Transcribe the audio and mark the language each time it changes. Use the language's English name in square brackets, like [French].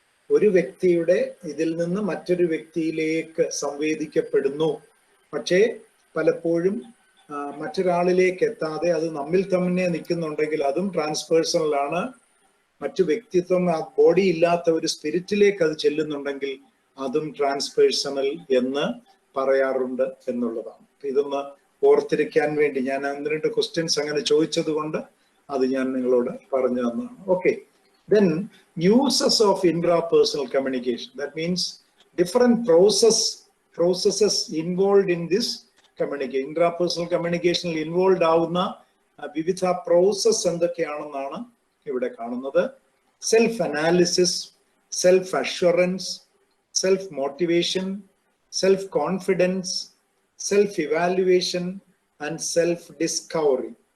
[Malayalam] ഒരു വ്യക്തിയുടെ ഇതിൽ നിന്ന് മറ്റൊരു വ്യക്തിയിലേക്ക് സംവേദിക്കപ്പെടുന്നു, പക്ഷേ പലപ്പോഴും മറ്റൊരാളിലേക്ക് എത്താതെ അത് നമ്മിൽ തന്നെ നിൽക്കുന്നുണ്ടെങ്കിൽ അതും ട്രാൻസ്പേഴ്സണൽ ആണ്. മറ്റു വ്യക്തിത്വം, ആ ബോഡി ഇല്ലാത്ത ഒരു സ്പിരിറ്റിലേക്ക് അത് ചെല്ലുന്നുണ്ടെങ്കിൽ അതും ട്രാൻസ്പേഴ്സണൽ എന്ന് പറയാറുണ്ട് എന്നുള്ളതാണ്. ഇതൊന്ന് ഓർത്തിരിക്കാൻ വേണ്ടി ഞാൻ 1-2 ക്വസ്റ്റ്യൻസ് അങ്ങനെ ചോദിച്ചത് കൊണ്ട് അത് ഞാൻ നിങ്ങളോട് പറഞ്ഞു തന്നതാണ്. [English] Okay, then uses of intrapersonal communication, that means different processes involved in this communication. [Malayalam] Intrapersonal communication involved ആവുന്ന വിവിധ പ്രോസസ് എന്തൊക്കെയാണെന്നാണ് ഇവിടെ കാണുന്നത്. Self analysis, self assurance, self motivation, self confidence, self evaluation and self discovery.